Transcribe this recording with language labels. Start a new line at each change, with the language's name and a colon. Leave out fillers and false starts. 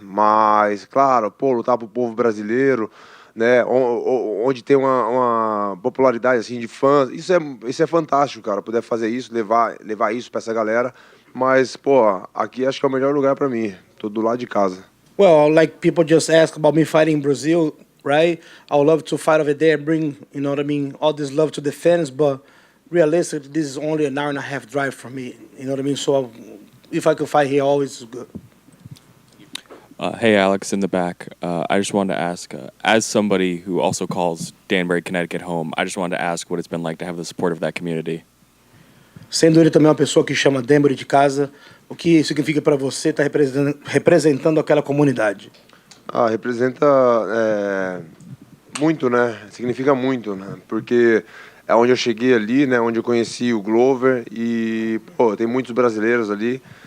Portuguese: Mas, claro, pô, lutar pro povo brasileiro, né, onde tem uma popularidade assim de fãs, isso é fantástico, cara, poder fazer isso, levar isso para essa galera. Mas, pô, aqui acho que é o melhor lugar para mim, tô do lado de casa.
English: Well, like people just ask about me fighting in Brazil, right? I would love to fight over there, bring, all this love to the fans, but realistically, this is only an hour and a half drive for me, So if I could fight here, always is good. Hey, Alex, in the back. I just wanted to ask, as somebody who also calls Danbury, Connecticut home, I just wanted to ask what it's been like to have the support of that community.
Portuguese: Sendo ele também uma pessoa que chama Danbury de casa, o que significa para você estar representando aquela comunidade? Representa muito, né? Significa muito, né? Porque é onde eu cheguei ali, né? Onde eu conheci o Glover e, pô, tem muitos brasileiros ali.